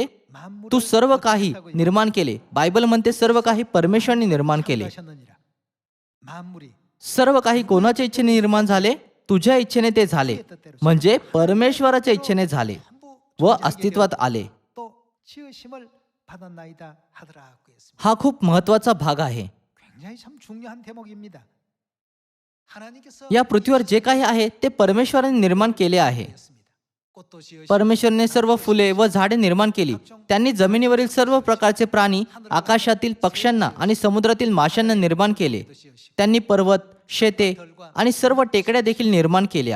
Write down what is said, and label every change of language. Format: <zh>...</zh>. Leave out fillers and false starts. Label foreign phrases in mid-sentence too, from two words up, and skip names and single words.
<mr>तू सर्व काही निर्माण केले. बायबल म्हणते सर्व काही परमेश्वराने निर्माण केले. सर्व काही कोणाच्या इच्छेने निर्माण झाले? तुझ्या इच्छेने ते झाले, म्हणजे परमेश्वराच्या इच्छेने झाले व अस्तित्वात आले. हा खूप महत्वाचा भाग आहे.</mr> <ko>굉장히 참 중요한 대목입니다.</ko> <mr>या पृथ्वीवर जे काही आहे ते परमेश्वराने निर्माण केले आहे. परमेश्वरने सर्व फुले व झाडे निर्माण केली. त्यांनी जमिनीवरील सर्व प्रकारचे प्राणी, आकाशातील पक्ष्यांना आणि समुद्रातील माशांना निर्माण केले. त्यांनी पर्वत, शेते आणि सर्व टेकड्या देखील निर्माण केल्या.</mr>